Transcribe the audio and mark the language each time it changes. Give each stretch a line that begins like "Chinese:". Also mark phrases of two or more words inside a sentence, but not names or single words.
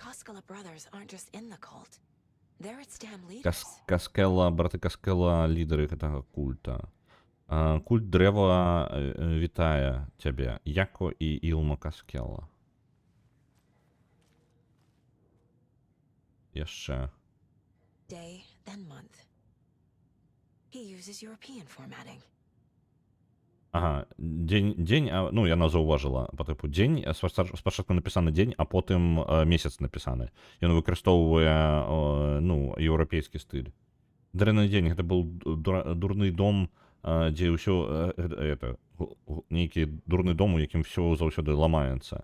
Belarusian: Браты Каскела лідары гэтага культа. Культ дрэва вітае цябе, Яко і Ілма Каскела. Яшчэ.
English: Day, then month. He uses European formatting.
Belarusian: Дзень, ну, яна заўважыла па тыпу дзень, спачатку напісаны дзень, а потым месяц напісаны. Ён выкарыстоўвае, ну, еўрапейскі стыль. Дрэнны дзень, гэта быў дурны дом, дзе ўсё, нейкі дурны дом, у якім ўсё заўсёды ламаецца.